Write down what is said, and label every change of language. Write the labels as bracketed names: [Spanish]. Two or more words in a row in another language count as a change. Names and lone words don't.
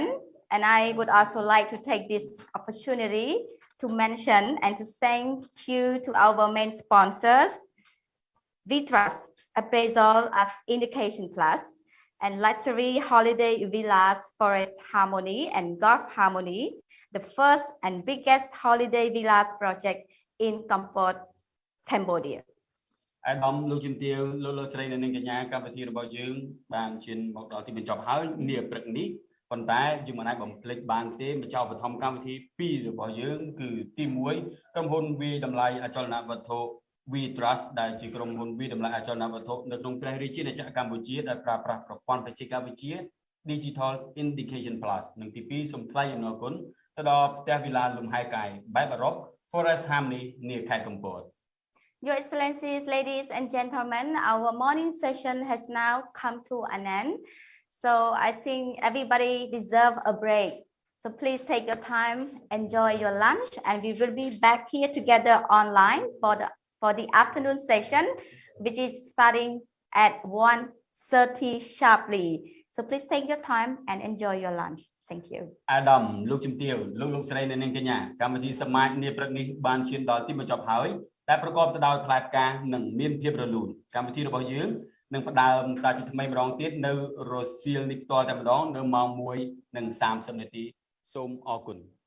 [English] And I would also like to take this opportunity to mention and to thank you to our main sponsors, We Trust Appraisal as Indication Plus, and Luxury Holiday Villas Forest Harmony and Golf Harmony, the first and biggest holiday villas project in Kampot, Cambodia. [Khmer] អាដាមលោកជំទាវលោកស្រីនិងនាងកញ្ញាកម្មវិធីរបស់យើងបានឈានមកដល់ទីបញ្ចប់ហើយនាព្រឹកនេះប៉ុន្តែយើងមិនអាចបំភ្លេចបានទេបញ្ចប់បឋមកម្មវិធី2របស់យើងគឺទី1ក្រុមហ៊ុនវាយតម្លៃអចលនវត្ថុ We Trust ដែលជាក្រុមហ៊ុនវិតម្លៃអចលនវត្ថុនៅក្នុងព្រះរាជាណាចក្រកម្ពុជាដែលប្រើប្រាស់ប្រព័ន្ធបច្ចេកវិទ្យា Digital Indication Plus និងទី2សូមថ្លែងអំណរគុណទៅដល់ផ្ទះវិឡាលំហែកាយបែបអឺរ៉ុប Forest Harmony នាខេត្តកំពត [English] Your Excellencies, ladies and gentlemen, our morning session has now come to an end. So I think everybody deserve a break. So please take your time, enjoy your lunch, and we will be back here together online for the afternoon session, which is starting at 1:30 sharply. So please take your time and enjoy your lunch. Thank you. [Khmer] អាដាមលោកជំទាវលោកស្រីនៅនាងកញ្ញាកម្មវិធីសមាជនាព្រឹកនេះបានឈានដល់ទីបញ្ចប់ហើយតែប្រកបទៅដោយផ្លែផ្កានិងមានភាពរលូនកម្មវិធីរបស់យើងនឹងផ្ដើមសារជាថ្មីម្ដងទៀតនៅរសៀលនេះផ្ទាល់តែម្ដងនៅម៉ោង 1:30 នាទីសូមអរគុណ